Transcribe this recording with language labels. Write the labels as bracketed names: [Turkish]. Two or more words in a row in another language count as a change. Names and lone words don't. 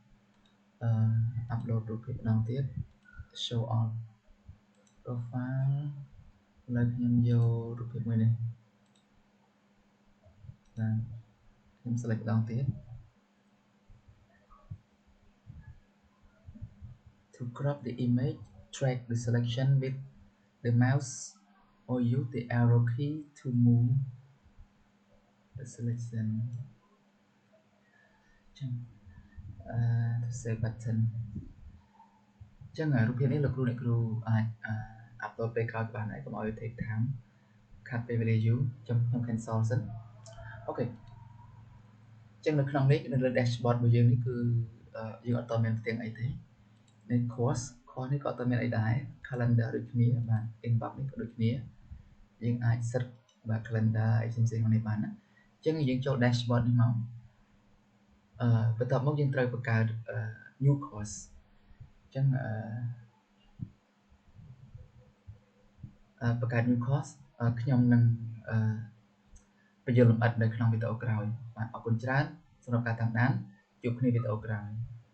[Khmer] upload រូបភាពម្ដងទៀត [English] show all profile [Khmer] ឥឡូវខ្ញុំយករូបភាពមួយនេះបាទខ្ញុំ select ម្ដងទៀត [English] to crop the image drag the selection with the mouse or use the arrow key to move the selection [Khmer] ចឹង [English] save button [Khmer] ចឹងរូបភាពនេះលោកគ្រូអាច upload ពេលក្រោយក៏បានដែរកុំឲ្យ [English] take time [Khmer] ខាត់ពេលវេលាយូរ ខ្ញុំ cancel សិនអូខេចឹងនៅក្នុងនេះនៅលើ dashboard របស់យើងនេះគឺយើងអត់តមាន ផ្ទាំងអីទេនេះ course នេះក៏អត់មានអីដែរ calendar ដូចគ្នាបាទ inbox នេះក៏ដូចគ្នាយើងអាច set បាទ calendar អីផ្សេងៗក្នុងនេះបានណាចឹងយើងចូល dashboard នេះមកបន្ទាប់មកយើងត្រូវបង្កើត [English] new course [Khmer] ចឹងបង្កើត [English] new course [Khmer] ខ្ញុំនឹងបញ្យល់លម្អិតនៅក្នុងវីដេអូក្រោយបាទអរគុណច្រើនសម្រាប់ការតាមដានជួបគ្នាវីដេអូក្រោយ